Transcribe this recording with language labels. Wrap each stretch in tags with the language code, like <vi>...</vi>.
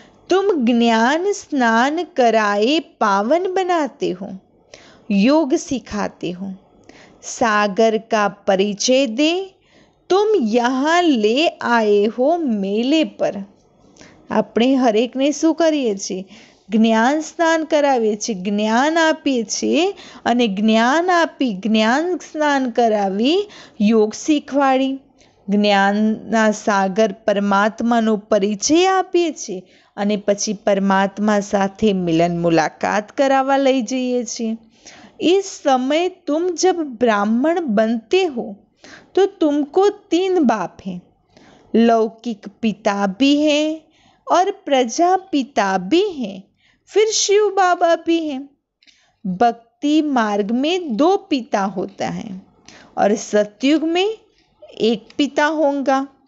<hi>तुम ज्ञान स्नान कराए पावन बनाते हो, योग सिखाते हो। सागर का परिचय दे तुम यहाँ ले आए हो मेले पर।</hi> <gu>આપણે હરેકને શું કરીએ છીએ? જ્ઞાન સ્નાન કરાવીએ છીએ, જ્ઞાન આપીએ છીએ, અને જ્ઞાન આપી જ્ઞાન સ્નાન કરાવી યોગ શીખવાડી જ્ઞાનના સાગર પરમાત્માનો પરિચય આપીએ છીએ અને પછી પરમાત્મા સાથે મિલન મુલાકાત કરાવવા લઈ જઈએ છીએ।</gu> <hi>इस समय तुम जब ब्राह्मण बनते हो तो तुमको 3 बाप हैं, लौकिक पिता भी हैं और प्रजा पिता भी हैं, फिर शिव बाबा भी हैं। भक्ति मार्ग में 2 पिता होता है और सतयुग में 1 पिता होगा।</hi>